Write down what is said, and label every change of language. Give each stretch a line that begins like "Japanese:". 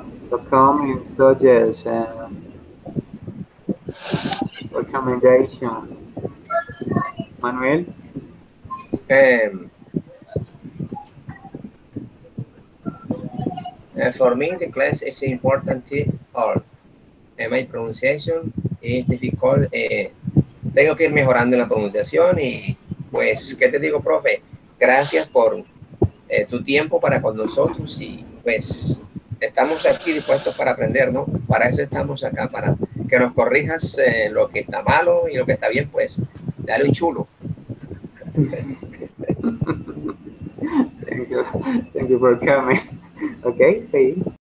English: The comments suggest recommendation. Manuel, Um, for me, the class is important or my pronunciation is difficult.
Spanish: Tengo que ir mejorando en la pronunciación y pues, ¿qué te digo, profe? Gracias por tu tiempo para con nosotros y pues estamos aquí dispuestos para aprender, ¿no? Para eso estamos acá, para que nos corrijas lo que está malo y lo que está bien, pues dale un chulo.
English: thank you for coming. Okay, see.